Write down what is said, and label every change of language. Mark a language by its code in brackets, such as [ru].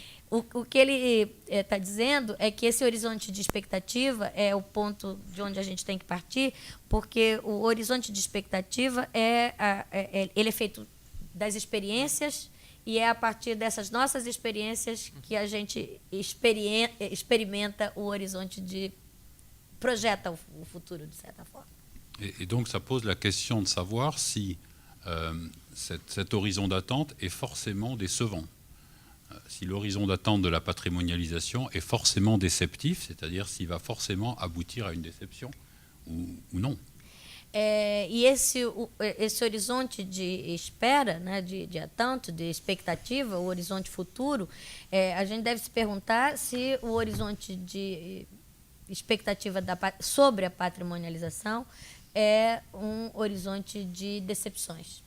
[pt] O que ele está dizendo é que esse horizonte de expectativa é o ponto de onde a gente tem que partir, porque o horizonte de expectativa ele é feito das experiências e é a partir dessas nossas experiências que a gente experimenta o horizonte projeta o futuro, de certa forma. [fr] Et donc ça pose la question de savoir si cet horizon d'attente est forcément décevant. Si l'horizon d'attente de la patrimonialisation est forcément déceptif, c'est-à-dire s'il va forcément aboutir à une déception ou non. [pt] E esse horizonte de espera, né, de attente, de expectativa, o horizonte futuro, a gente deve se perguntar se o horizonte de expectativa sobre a patrimonialização é um horizonte de decepções.